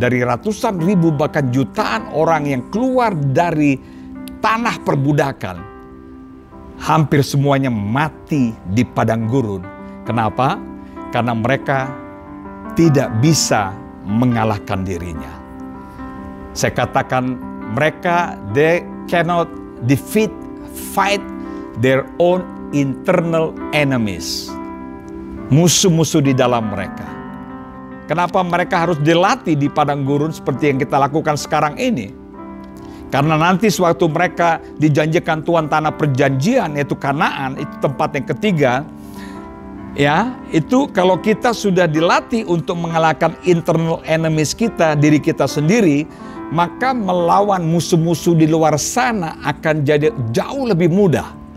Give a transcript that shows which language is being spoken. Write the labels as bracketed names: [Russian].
[Indonesian] Dari ratusan ribu bahkan jutaan orang yang keluar dari tanah perbudakan, hampir semuanya mati di padang gurun. Kenapa? Karena mereka tidak bisa mengalahkan dirinya. Saya katakan mereka, [English] they cannot fight their own internal enemies. [Indonesian] Musuh-musuh di dalam mereka. Kenapa mereka harus dilatih di padang gurun seperti yang kita lakukan sekarang ini? Karena nanti sewaktu mereka dijanjikan Tuhan tanah perjanjian, yaitu Kanaan, itu tempat yang ketiga. Ya, itu kalau kita sudah dilatih untuk mengalahkan [English] internal enemies [Indonesian] kita, diri kita sendiri, maka melawan musuh-musuh di luar sana akan jadi jauh lebih mudah.